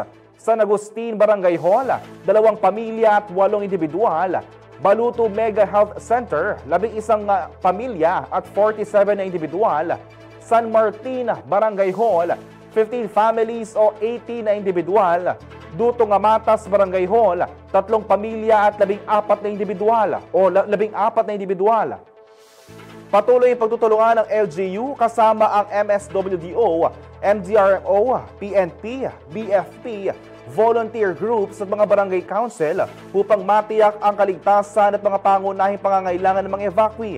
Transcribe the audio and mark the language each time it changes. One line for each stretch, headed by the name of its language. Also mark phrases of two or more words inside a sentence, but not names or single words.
Filipino: San Agustin Barangay Hall, 2 pamilya at 8 individual. Baluto Mega Health Center, 11 pamilya at 47 na individual. San Martin Barangay Hall, 15 families o 18 na individual. Dutong Amatas Barangay Hall, 3 pamilya at 14 na individual o 14 na individual. Patuloy ang pagtutulungan ng LGU kasama ang MSWDO, MDRMO, PNP, BFP,
English: volunteer groups
Filipino: at mga barangay council upang matiyak ang kaligtasan at mga pangunahing pangangailangan ng mga evacuee.